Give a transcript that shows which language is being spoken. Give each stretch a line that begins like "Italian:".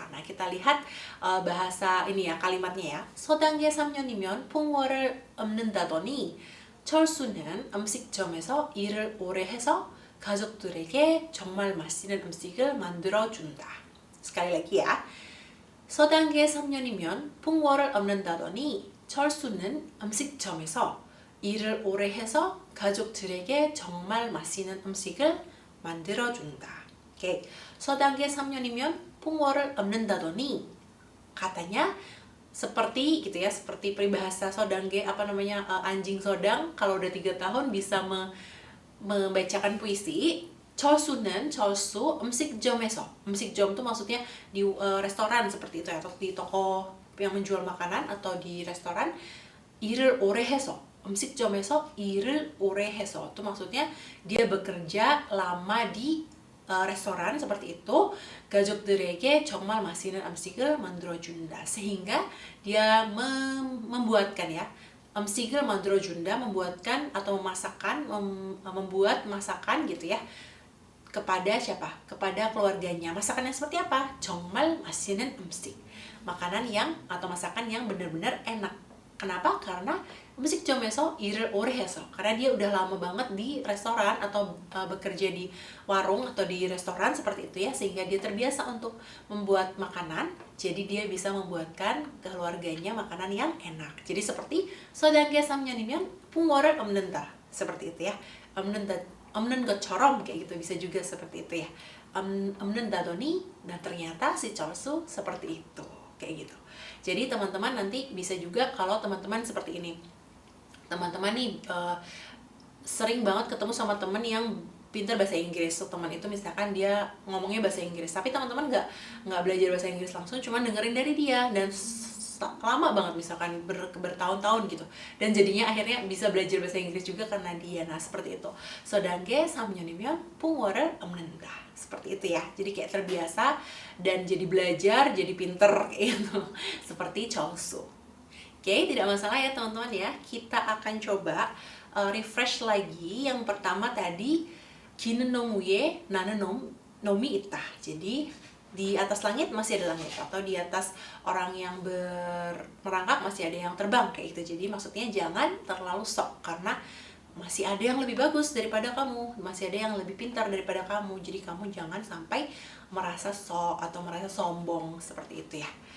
Indonesian: Nah, kita lihat bahasa ini ya, kalimatnya ya.
Korean: 서당계 3년이면 풍월을 엎는다더니 철수는 음식점에서 일을 오래 해서 가족들에게 정말 맛있는 음식을 만들어준다.
Indonesian: Sekali lagi ya.
Korean: 서단계 3년이면 풍월을 얻는다더니 철수는 음식점에서 일을 오래 해서 가족들에게 정말 맛있는 음식을 만들어준다.
Indonesian: Oke,
Korean: 서단계 3년이면 풍월을 얻는다더니
Indonesian: katanya seperti gitu ya, seperti peribahasa sodangge anjing sodang kalau udah 3 tahun bisa membacakan puisi.
Korean: 철수는 철수 음식점에서,
Indonesian: 음식점 tuh maksudnya di restoran seperti itu ya, atau di toko yang menjual makanan atau di restoran.
Korean: 일을 오래 해서, 음식점에서 일을 오래 해서
Indonesian: itu maksudnya dia bekerja lama di restoran seperti itu.
Korean: 가족들에게 정말 맛있는 음식을 만들어준다,
Indonesian: sehingga dia membuatkan ya,
Korean: 음식을 만들어준다,
Indonesian: membuatkan atau memasakkan, membuat masakan gitu ya, kepada siapa? Kepada keluarganya. Masakannya seperti apa?
Korean: 정말 맛있는 음식.
Indonesian: Makanan yang atau masakan yang benar-benar enak. Kenapa? Karena
Korean: 음식점에서 일을 오래 해서.
Indonesian: Karena dia udah lama banget di restoran atau bekerja di warung atau di restoran seperti itu ya, sehingga dia terbiasa untuk membuat makanan. Jadi dia bisa membuatkan keluarganya makanan yang enak. Jadi seperti
Korean: 서당계 3년이면 풍월을 얻는다.
Indonesian: Seperti itu ya.
Korean: 없는 것처럼
Indonesian: kayak gitu, bisa juga seperti itu ya.
Korean: 없는다더니,
Indonesian: dan ternyata si 철수 seperti itu, kayak gitu. Jadi teman-teman nanti bisa juga kalau teman-teman seperti ini, teman-teman nih sering banget ketemu sama teman yang pintar bahasa Inggris. So, teman itu misalkan dia ngomongnya bahasa Inggris, tapi teman-teman nggak belajar bahasa Inggris langsung, cuma dengerin dari dia dan lama banget misalkan bertahun-tahun gitu, dan jadinya akhirnya bisa belajar bahasa Inggris juga karena dia. Nah seperti itu.
Korean: 서당계 3년이면 풍월을 얻는다.
Indonesian: Seperti itu ya. Jadi kayak terbiasa dan jadi belajar, jadi pinter gitu. Seperti 철수. Oke, tidak masalah ya teman-teman ya. Kita akan coba refresh lagi. Yang pertama tadi
Korean: 기는 놈 위에 나는 놈이 있다.
Indonesian: Jadi di atas langit masih ada langit, atau di atas orang yang merangkak masih ada yang terbang kayak gitu. Jadi maksudnya jangan terlalu sok, karena masih ada yang lebih bagus daripada kamu, masih ada yang lebih pintar daripada kamu. Jadi kamu jangan sampai merasa sok atau merasa sombong seperti itu ya.